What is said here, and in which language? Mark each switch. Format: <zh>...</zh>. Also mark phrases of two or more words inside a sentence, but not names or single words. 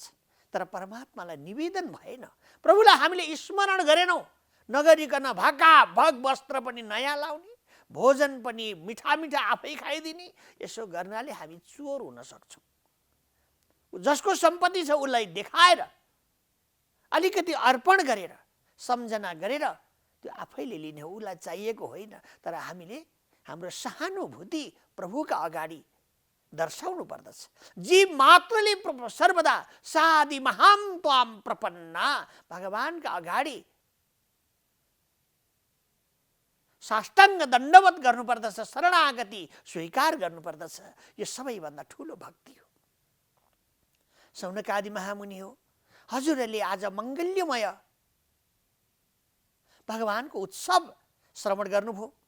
<ne>तर परमात्मालाई निवेदन भएन, प्रभुलाई हामीले स्मरण गरेनौँ, नगरिकन भकाभक वस्त्र पनि नयाँ लाउने, भोजन पनि मिठा मिठा आफै खाइदिने, यसो गर्नाले हामी चोर हुन सक्छौँ। जसको सम्पत्ति छ उसलाई देखाएर अलिकति अर्पण गरेर सम्झना गरेर त्यो आफैले लिने हो, उसलाई चाहिएको होइन। तर हामीले हाम्रो सहानुभूति प्रभुका अगाडि दर्शाउनु पर्दछ। जीव मात्रले</ne> <sa>सर्वदा साधि महाम त्वाम प्रपन्ना,</sa> <ne>भगवानका अगाडि साष्टाङ्ग दण्डवत गर्नुपर्दछ, शरणागति स्वीकार गर्नुपर्दछ। यो सबैभन्दा ठुलो भक्ति हो। सौनकादि महामुनि हो, हजुरहरूले आज मङ्गल्यमय भगवानको उत्सव श्रवण गर्नुभयो।</ne>